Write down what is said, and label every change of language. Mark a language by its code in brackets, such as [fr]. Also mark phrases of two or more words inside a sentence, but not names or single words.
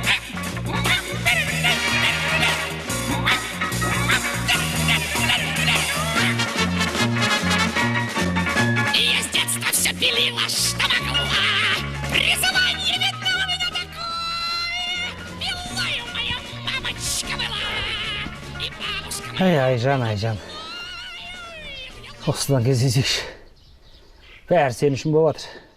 [ru] Я с детства все пилила, что могла. Призвание видно у меня такое. Пилою моя мамочка была. И бабушка моя. [kk] Айжан. Осыдан кездесейікші. Бәрі сен үшін болып жатыр.